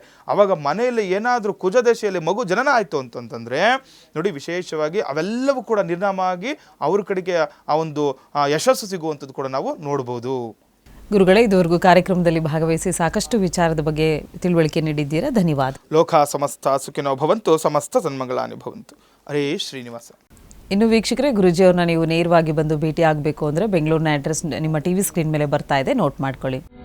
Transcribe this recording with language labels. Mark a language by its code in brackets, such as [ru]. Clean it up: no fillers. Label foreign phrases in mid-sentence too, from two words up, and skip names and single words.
[kn] ಆವಾಗ ಮನೆಯಲ್ಲಿ ಏನಾದರೂ ಕುಜ ದಶೆಯಲ್ಲಿ ಮಗು ಜನನ ಆಯಿತು ಅಂತಂತಂದರೆ ನೋಡಿ ವಿಶೇಷವಾಗಿ ಅವೆಲ್ಲವೂ ಕೂಡ ನಿರ್ನಾಮ ಆಗಿ ಅವ್ರ ಕಡೆಗೆ ಆ ಒಂದು ಯಶಸ್ಸು ಸಿಗುವಂಥದ್ದು ಕೂಡ ನಾವು ನೋಡ್ಬೋದು. ಗುರುಗಳೇ, ಇದುವರೆಗೂ ಕಾರ್ಯಕ್ರಮದಲ್ಲಿ ಭಾಗವಹಿಸಿ ಸಾಕಷ್ಟು ವಿಚಾರದ ಬಗ್ಗೆ ತಿಳುವಳಿಕೆ ನೀಡಿದ್ದೀರಾ, ಧನ್ಯವಾದ. [sa] ಲೋಕ ಸಮಸ್ತ ಸುಖಿನೋ ಭವಂತು, ಸಮಸ್ತ ಸನ್ಮಂಗಳಾನಿ ಭವಂತು. [kn] ಹರೇ ಶ್ರೀನಿವಾಸ. ಇನ್ನು ವೀಕ್ಷಕರೇ, ಗುರುಜಿಯವ್ರನ್ನ ನೀವು ನೇರವಾಗಿ ಬಂದು ಭೇಟಿ ಆಗಬೇಕು ಅಂದರೆ ಬೆಂಗಳೂರಿನ ಅಡ್ರೆಸ್ ನಿಮ್ಮ [en] TV screen [kn] ಮೇಲೆ ಬರ್ತಾ ಇದೆ, ನೋಟ್ ಮಾಡ್ಕೊಳ್ಳಿ.